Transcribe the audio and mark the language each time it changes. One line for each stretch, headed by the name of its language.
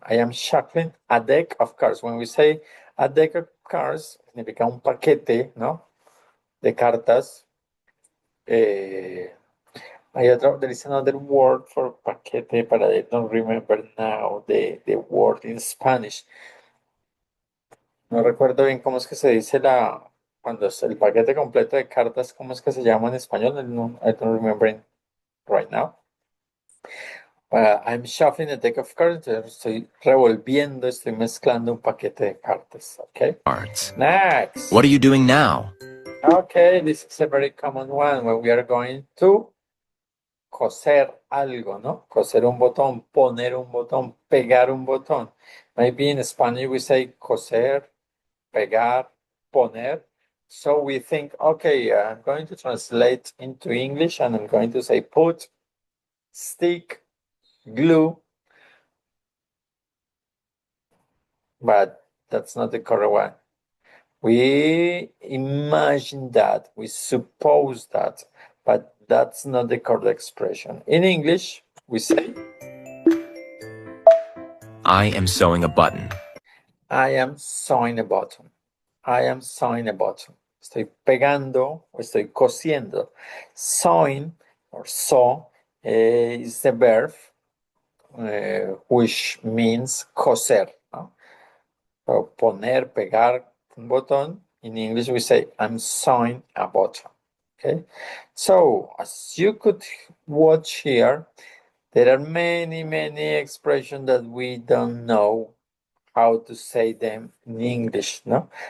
English: I am shuffling a deck of cards. When we say a deck of cards, significa un paquete, ¿no? De cartas. There is another word for paquete, but I don't remember now the word in Spanish.
Spanish: No recuerdo bien cómo es que se dice cuando es el paquete completo de cartas, ¿cómo es que se llama en español?
English: No, I don't remember it right now. I'm shuffling a deck of cards.
Spanish: Estoy revolviendo, estoy mezclando un paquete de cartas.
English: Okay. Cards. Next. What are you doing now? Okay, this is a very common one when we are going to coser algo, ¿no?
Spanish: Coser un botón, poner un botón, pegar un botón.
English: Maybe in Spanish we say coser, pegar, poner. So we think, okay, I'm going to translate into English and I'm going to say put, stick, glue. But that's not the correct one. We imagine that, we suppose that, but that's not the correct expression. In English, we say, I am sewing a button. I am sewing a button. I am sewing a button.
Spanish: Estoy pegando o estoy cosiendo.
English: Sewing or sew is the verb which means coser, ¿no? So, poner, pegar un botón. In English, we say, I'm sewing a button. Okay. So, as you could watch here, there are many, many expressions that we don't know how to say them in English, no?